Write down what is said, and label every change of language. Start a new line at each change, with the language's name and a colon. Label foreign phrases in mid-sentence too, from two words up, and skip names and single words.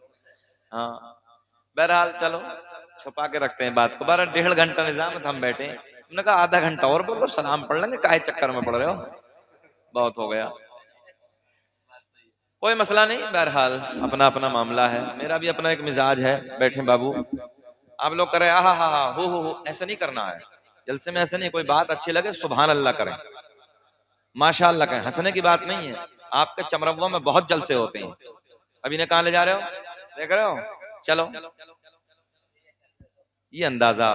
Hindi: हाँ, बहरहाल चलो छुपा के रखते हैं बात को। 1.5 घंटा निजामत हम बैठे हैं, हमने कहा आधा घंटा और बोलो, सलाम पढ़ लेंगे, काहे चक्कर में पड़ रहे हो, बहुत हो गया। कोई मसला नहीं, बहरहाल अपना अपना मामला है। मेरा भी अपना एक मिजाज है। बैठे बाबू, आप लोग करें आहा हा हा हो, ऐसा नहीं करना है जलसे में। ऐसे नहीं, कोई बात अच्छी लगे
Arabic: سبحان الله
Hindi: करें, माशाअल्लाह करें, हंसने की बात नहीं है। आपके चमरवा में बहुत जलसे होते हैं। अभी ने कहाँ ले जा रहे हो, देख रहे हो, चलो ये अंदाजा।